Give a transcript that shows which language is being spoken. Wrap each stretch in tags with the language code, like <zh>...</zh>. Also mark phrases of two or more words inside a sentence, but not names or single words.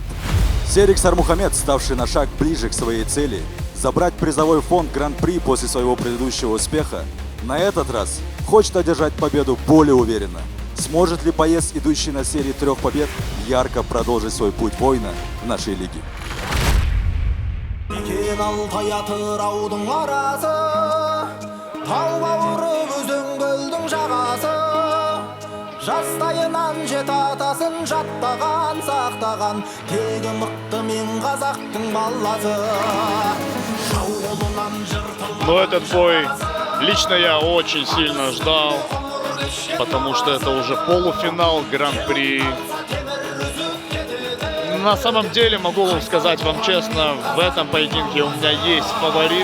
<ru>Серик Сармухамед, ставший на шаг ближе к своей цели, забрать призовой фонд Гран-при после своего предыдущего успеха, на этот раз хочет одержать победу более уверенно. Сможет ли боец, идущий на серии 3 побед, ярко продолжить свой путь воина в нашей лиге?</ru> <kk>Жастайынан жет атасын жаттаған, сақтаған, тегі мықты мен қазақтың баласы.</kk> <ru>Но этот бой лично я очень сильно ждал, потому что это уже полуфинал Гран-при. На самом деле, могу вам сказать вам честно, в этом поединке у меня есть фаворит.</ru>